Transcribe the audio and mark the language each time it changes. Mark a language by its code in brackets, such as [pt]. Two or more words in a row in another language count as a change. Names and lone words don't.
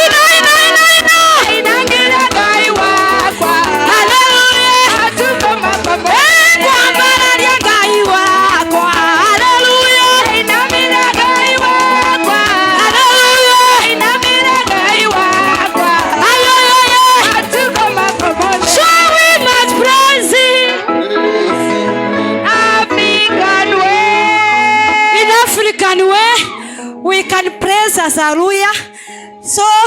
[ki] Ina, ina, ina, ina. Ndainagĩra Ngai wakwa. Haleluya. Eh, kwambararia Ngai wakwa. Hallelujah. Inamire Ngai wakwa. Hallelujah. Inamire Ngai wakwa. Aye, aye, aye. [sw] Hatuko makomoni. [en] So we must praise him. African way. In African way, we can praise as hallelujah. So